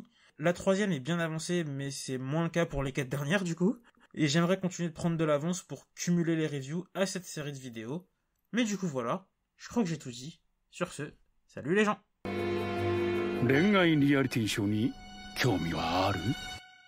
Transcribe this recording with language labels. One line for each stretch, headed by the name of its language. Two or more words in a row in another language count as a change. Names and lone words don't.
French: La 3e est bien avancée mais c'est moins le cas pour les 4 dernières du coup. Et j'aimerais continuer de prendre de l'avance pour cumuler les reviews à cette série de vidéos. Mais du coup voilà, je crois que j'ai tout dit. Sur ce, salut les gens.
Japanese: 恋愛リアリティショーに興味はある？